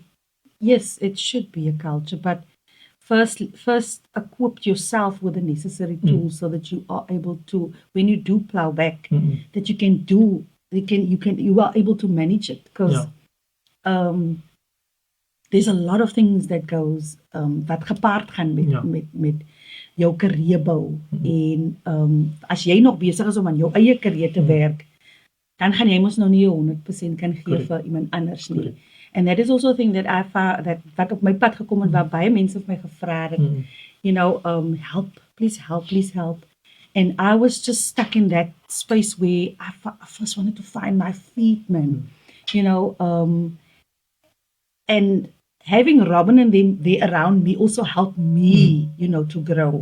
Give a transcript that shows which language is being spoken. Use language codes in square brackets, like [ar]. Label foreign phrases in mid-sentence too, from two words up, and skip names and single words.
[en] Yes, it should be a culture, but first equip yourself with the necessary tools so that you are able to, when you do plow back, that you are able to manage it. Because there's a lot of things that goes [af] wat gepaard gaan met jou carrière bou en as jy nog besig is om aan jou eie carrière te werk, dan gaan jy mos nou nie 100% kan gee vir iemand anders nie. [en] And that is also a thing that I found that [af] wat op my pad gekom het waar baie mense vir my gevra het, [en] help, please help. And I was just stuck in that space where I first wanted to find my feet, man. And having Robin and them there around me also helped me, to grow.